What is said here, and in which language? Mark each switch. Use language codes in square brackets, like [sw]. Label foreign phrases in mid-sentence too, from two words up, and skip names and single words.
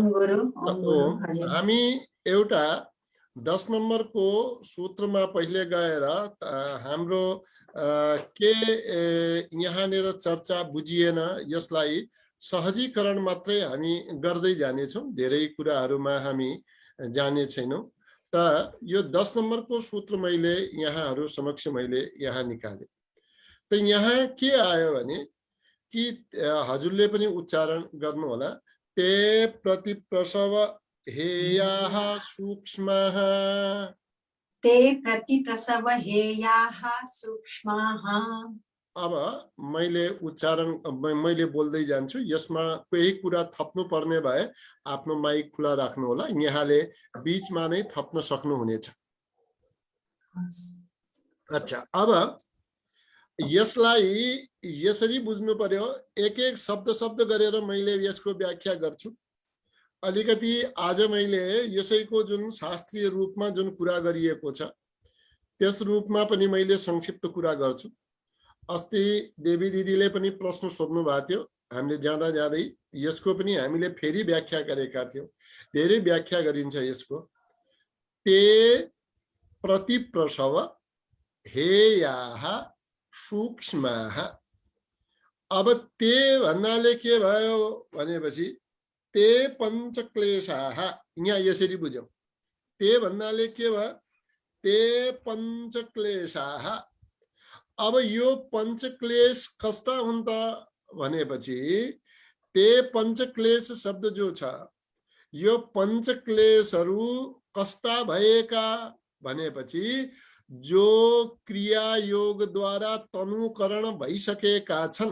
[ne] हामी एउटा 10 नम्बरको सूत्रमा पहिले गएर हाम्रो के यहाँनिर चर्चा बुझिएन यसलाई सहजीकरण मात्रै हामी गर्दै जानेछौं, धेरै कुराहरूमा हामी जाने छैनौं। त यो 10 नम्बरको सूत्र मैले यहाँहरू समक्ष मैले यहाँ निकाले। त यहाँ के आयो भने कि हजुरले पनि उच्चारण गर्नु होला। [sa] ते प्रतिप्रसव हेयाः सूक्ष्मः, ते प्रतिप्रसव हेयाः सूक्ष्मः। [ne] अब मैले उच्चारण मैले बोल्दै जान्छु, यसमा केही कुरा थप्नु पर्ने भए आफ्नो माइक खुला राख्नु होला, यहाँले बीचमा नै थप्न सक्नुहुनेछ। अच्छा, अब यसलाई यसरी बुझ्नु पर्यो। एक एक शब्द गरेर मैले यसको व्याख्या गर्छु। अलिकति आज मैले यसैको जुन शास्त्रीय रूपमा जुन कुरा गरिएको छ त्यस रूपमा पनि मैले संक्षिप्त कुरा गर्छु। अस्ति देवी दिदीले पनि प्रश्न सोध्नु भएको थियो, हामीले जाँदा जाँदै यसको पनि हामीले फेरि व्याख्या गरेका थियौं। धेरै व्याख्या गरिन्छ यसको। [sa] ते प्रतिप्रसव हेयाः सूक्ष्मः। [ne] अब ते भन्नाले के भयो भनेपछि [sa] ते पञ्चक्लेशाः, [ne] यहाँ यसरी बुझौं। ते भन्नाले के भयो? [sa] ते पञ्चक्लेशाः। [ne] अब यो पञ्चक्लेश कस्ता हुन् त भनेपछि ते पञ्चक्लेश शब्द जो छ यो पञ्चक्लेशहरू कस्ता भएका भनेपछि जो क्रिया योग द्वारा तनुकरण भइसकेका छन्।